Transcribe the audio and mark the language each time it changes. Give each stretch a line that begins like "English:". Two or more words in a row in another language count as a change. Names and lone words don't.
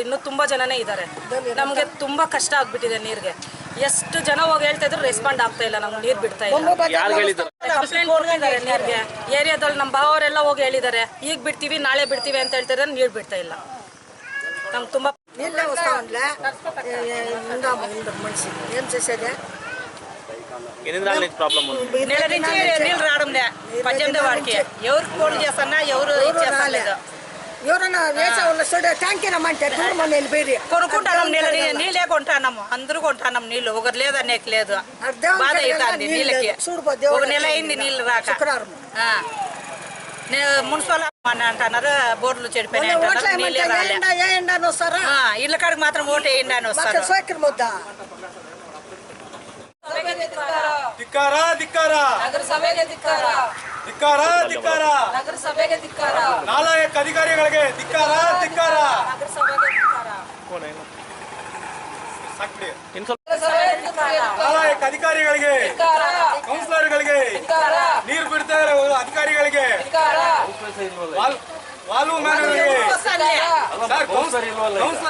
Kannada: ಇನ್ನೂ ತುಂಬಾ ಜನನೇ ಇದ್ದಾರೆ. ನಮ್ಗೆ ತುಂಬಾ ಕಷ್ಟ ಆಗ್ಬಿಟ್ಟಿದೆ ನೀರಿಗೆ. ಎಷ್ಟು ಜನ ಹೋಗಿ ಹೇಳ್ತಾ ಇದ್ರು ರೆಸ್ಪಾಂಡ್ ಆಗ್ತಾ ಇಲ್ಲ, ನಮ್ಗೆ ನೀರು ಬಿಡ್ತಾ ಇಲ್ಲ. ಕಂಪ್ಲೇಂಟ್ ಕೊಡ್ತಿದ್ದಾರೆ ನೀರಿಗೆ. ಏರಿಯಾದಲ್ಲಿ ನಮ್ಮ ಭಾವರೆಲ್ಲ ಹೋಗಿ ಹೇಳಿದ್ದಾರೆ, ಈಗ ಬಿಡ್ತೀವಿ, ನಾಳೆ ಬಿಡ್ತೀವಿ ಅಂತ ಹೇಳ್ತಾ ಇದ್ದಾರೆ. ನೀರು ಬಿಡ್ತಾ ಇಲ್ಲ. ನಮ್ಗೆ ತುಂಬಾ
Telugu: నీళ్ళు రావడంలే. 18వ వాడికి ఎవరు ఫోన్ చేస్తున్నా ఎవరు ఇచ్చేస్తలేదు. ఎవరన్నా వేసే చూడ ట్యాంకీ రమ్మంటే దూరం వెళ్ళిపోయి కొనుక్కుంటాం. నీళ్ళే కొంటాము, అందరూ కొంటాం నీళ్ళు. ఒకరు లేదనేకి లేదు. బాధ అవుతుంది నీళ్ళకి. ఒక నెల అయింది నీళ్ళు రాక. మున్సిపల్ అంటున్నారు, బోర్డులు చెడిపోయినాయి అంటున్నారు, నీళ్ళే రాలే. ఇళ్ళ కాడికి మాత్రం ఓటు వేయండి అని వస్తారు.
Kannada: ಧಿಕ್ಕಾರ, ಧಿಕ್ಕಾರ, ನಗರಸಭೆಗೆ ಧಿಕ್ಕಾರ, ಧಿಕ್ಕಾರ, ಧಿಕ್ಕಾರ, ನಗರಸಭೆಗೆ ಧಿಕ್ಕಾರ, ನಾಲಾಯಕ ಅಧಿಕಾರಿಗಳಿಗೆ ಧಿಕ್ಕಾರ, ಧಿಕ್ಕಾರ, ನಗರಸಭೆಗೆ ಧಿಕ್ಕಾರ, ನಾಲಾಯಕ ಅಧಿಕಾರಿಗಳಿಗೆ, ಕೌನ್ಸಿಲರ್ಗಳಿಗೆ, ನೀರು ಬಿಡ್ತಾ ಇರೋ ಅಧಿಕಾರಿಗಳಿಗೆ, ವಾಲ್ವ್ ಮ್ಯಾನ್ಗಳಿಗೆ, ಕೌನ್ಸಿಲರ್